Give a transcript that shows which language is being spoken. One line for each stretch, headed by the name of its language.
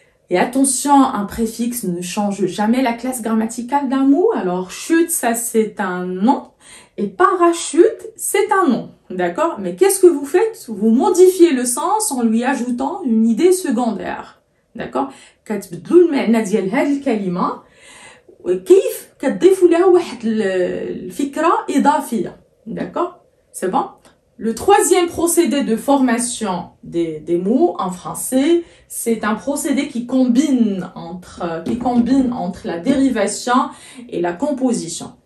French: Et attention, un préfixe ne change jamais la classe grammaticale d'un mot. Alors, chute, ça c'est un nom. Et parachute, c'est un nom. D'accord? Mais qu'est-ce que vous faites? Vous modifiez le sens en lui ajoutant une idée secondaire. D'accord?
Arabic: كتبدلوا المعنى ديال هذه الكلمة كيف كتضيفوا لها واحد الفكرة إضافية.
French: D'accord? C'est bon? Le troisième procédé de formation des mots en français, c'est un procédé qui combine entre la dérivation et la composition.